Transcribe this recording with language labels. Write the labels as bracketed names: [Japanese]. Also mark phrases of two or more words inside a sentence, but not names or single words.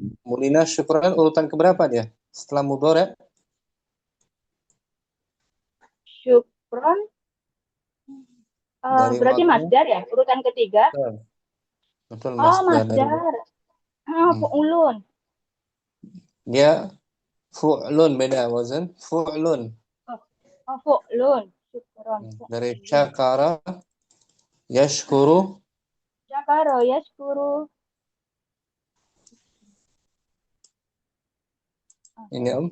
[Indonesian] Mulina syukran urutan keberapa dia? Setelah mudhari'? Syukron Dari berarti madhu. masdar ya, urutan ketiga. Betul, Oh, masdar dari masdar. Fu'ulun. dia fu'lun, beda wazan. Fu'lun. Oh, fu'lun. Syukron. Dari [Arabic] شكر يشكر. شكر يشكر. [Indonesian] Ini